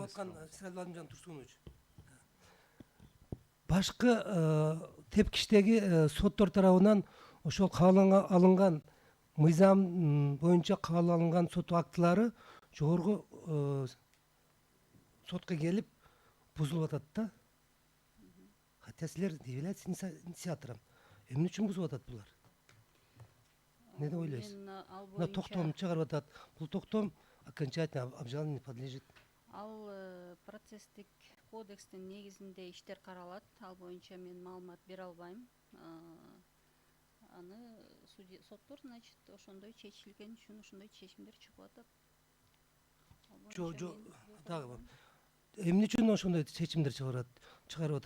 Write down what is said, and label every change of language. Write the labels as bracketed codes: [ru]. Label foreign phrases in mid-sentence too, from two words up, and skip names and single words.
[ky] аткан Сирал Азамжан Турсунович. Башкы тепкичтеги соттор тарабынан ошол кабыл алынган мыйзам боюнча кабыл алынган сот актылары жогорку сотко келип бузулуп атат да. [ru] Хотя силер являетесь инициатором. [ky] Эмне үчүн бузуп атат булар? Не деп ойлойсуз? Мен ал Мына боюнча токтом чыгарып атат. Бул токтом [ru] окончательно обжалованию не подлежит. [ky] ал процесстик кодекстин негизинде иштер каралат. Ал боюнча мен маалымат бере албайм. Аны соттор, значит, ошондой чечилген үчүн ошондой чечимдер чыгып атат. Жок, дагы эмне үчүн ошондой чечимдер чыгарып атат?